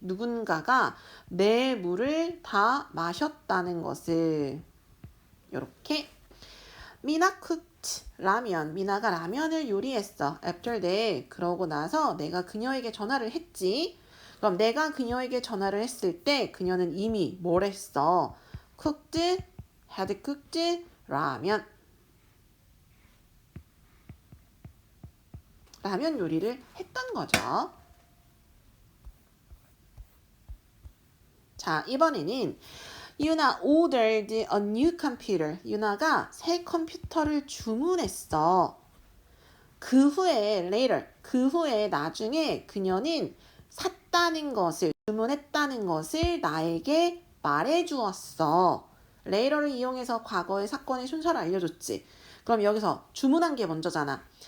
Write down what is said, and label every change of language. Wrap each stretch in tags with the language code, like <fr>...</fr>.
<ko>누군가가 내 물을 다 마셨다는 것을. 요렇게 미나 cooked 라면. 미나가 라면을 요리했어.</ko> <en>after that.</en> <ko>그러고 나서 내가 그녀에게 전화를 했지. 그럼 내가 그녀에게 전화를 했을 때 그녀는 이미 뭘 했어?</ko> <en>cooked, had cooked 라면.</en> <ko>라면 요리를 했던 거죠. 자, 이번에는</ko> <en>유나 ordered a new computer.</en> <ko>유나가 새 컴퓨터를 주문했어. 그 후에 later, 그 후에 나중에 그녀는 샀다는 것을, 주문했다는 것을 나에게 말해주었어. later를 이용해서 과거의 사건의 순서를 알려줬지. 그럼 여기서 주문한 게 먼저잖아.</ko>